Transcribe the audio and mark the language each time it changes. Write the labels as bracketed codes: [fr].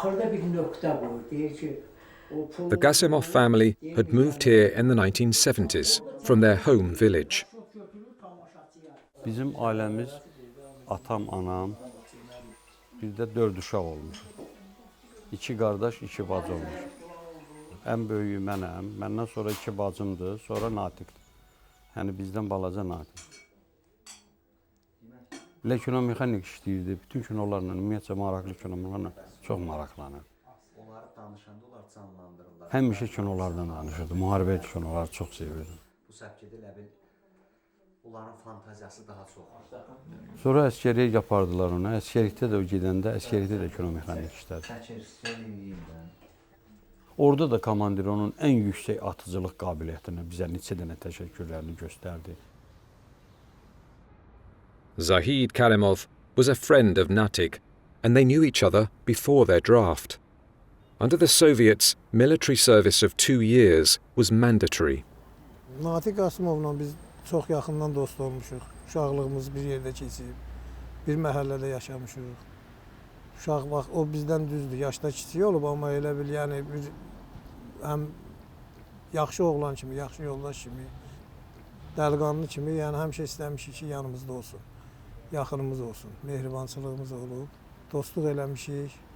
[en] The Gasimov family had moved here in the 1970s from their home village. [az] Bizim ailəmiz, atam, anam, bizdə 4 uşaq olmuş. 2 qardaş, 2 bacı olmuş. Ən böyüyü mənəm, məndən sonra 2 bacımdır, sonra Natigdir. Yəni bizdən balaca Natig. Kinomexanik işləyirdi, bütün kinolarla, ümumiyyətcə maraqlı kinolarla çox maraqlanır. Onları danışanda onlar canlandırırlar. Həmişə kinolardan danışırdı, müharibə kinoları çox sevirdim. Bu səbkidə elə bil onların fantaziyası daha çox. Sonra əskəriyə yapardılar ona, əskərlikdə də o gedəndə, əskərlikdə də kinomexanik işlədi. Orada da komandir onun ən yüksək atıcılıq qabiliyyətinə bizə neçə dənə təşəkkürlərini göstərdi. [en] Zahid Karimov was a friend of Natig, and they knew each other before their draft. Under the Soviets, military service of 2 years was mandatory. [az] Natig Gasimovla biz çox yaxından dost olmuşuq. Uşaqlığımız bir yerdə keçib, bir məhəllədə yaşamışıq. Uşaq vaxt o bizdən düzdür, yaşda kiçik olub, amma elə bil yəni bir həm yaxşı oğlan kimi, yaxşı yoldaş kimi, dəliqanlı kimi, yəni həmişə istəmişik ki, yanımızda olsun, yaxınımız olsun, mehribançılığımız olub, dostluq eləmişik.